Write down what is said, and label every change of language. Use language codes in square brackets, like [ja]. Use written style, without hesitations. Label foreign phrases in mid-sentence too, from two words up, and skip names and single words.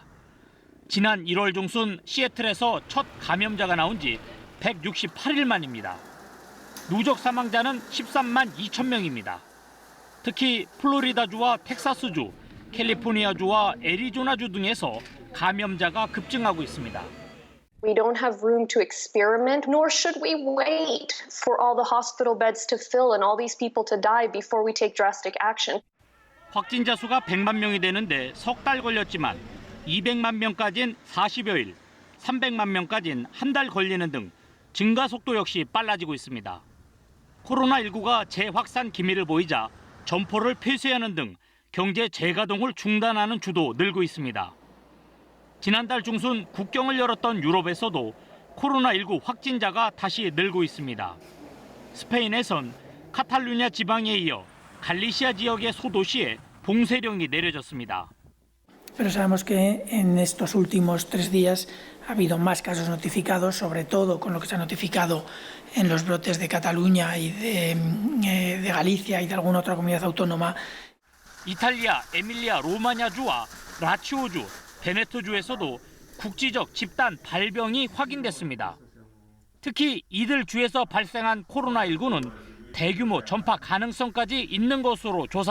[ko] 지난 1월 중순 시애틀에서 첫 감염자가 나온 지 168일 만입니다. 누적 사망자는 13만 2천 명입니다. 특히 플로리다주와 텍사스주, 캘리포니아주와 애리조나주 등에서 감염자가 급증하고 있습니다. [en] We don't have room to experiment, nor should we wait for all the hospital beds to fill and all these people to die before we take drastic action. [ko] 확진자 수가 100만 명이 되는데 석 달 걸렸지만 200만 명까지는 40여일, 300만 명까지는 한 달 걸리는 등 증가 속도 역시 빨라지고 있습니다. 코로나19가 재확산 기미를 보이자 점포를 폐쇄하는 등 경제 재가동을 중단하는 주도 늘고 있습니다. 지난달 중순 국경을 열었던 유럽에서도 코로나19 확진자가 다시 늘고 있습니다. 스페인에선 카탈루냐 지방에 이어 갈리시아 지역의 소도시에 봉쇄령이 내려졌습니다. [es] Pero sabemos que en estos últimos 3 días ha habido más casos notificados, sobre todo con lo que se ha notificado en los brotes de Cataluña y de Galicia y de alguna otra comunidad autónoma. [ko] 이탈리아 에밀리아 로마냐주와 라치오주, 베네토주에서도 국지적 집단 발병이 확인됐습니다. 특히 이들 주에서 발생한 코로나19는 대규모 전파 가능성까지 있는 것으로 조사됐습니다.